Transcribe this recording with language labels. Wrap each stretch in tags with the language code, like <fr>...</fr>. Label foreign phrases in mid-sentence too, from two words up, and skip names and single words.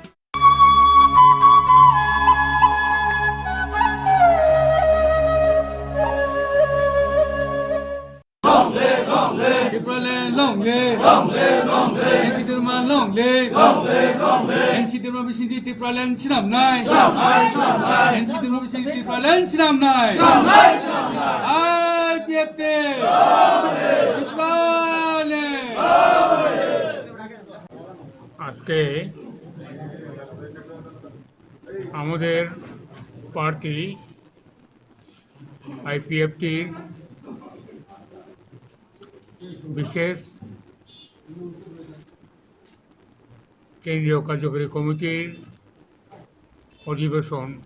<en>Long live,</en> <trp>Ensidirman</trp> <en>long live,</en> <trp>Ensidirman bisinti tipralan sinam nai, Ensidirman bisinti tipralan sinam nai, IPFT,</trp> <bn>আজকে আমাদের পার্টি আইপিএফটির বিশেষ কেন্দ্রীয় কার্যকরী কমিটির অধিবেশন।</bn>